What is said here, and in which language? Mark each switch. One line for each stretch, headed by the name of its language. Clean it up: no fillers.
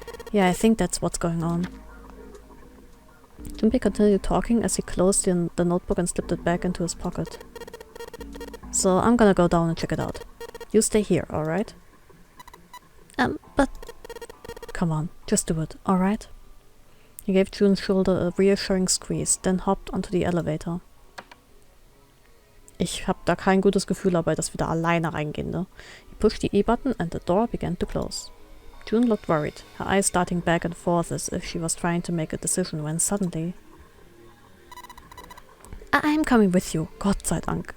English: Yeah, I think that's what's going on. Junpei continued talking as he closed the notebook and slipped it back into his pocket. So I'm gonna go down and check it out. You stay here, alright? But... Come on, just do it, alright? He gave June's shoulder a reassuring squeeze, then hopped onto the elevator.
German: Ich hab da kein gutes Gefühl dabei, dass wir da alleine reingehen, ne?
English: He pushed the E-button and the door began to close. June looked worried, her eyes darting back and forth as if she was trying to make a decision when suddenly... I'm coming with you,
German: Gott sei Dank.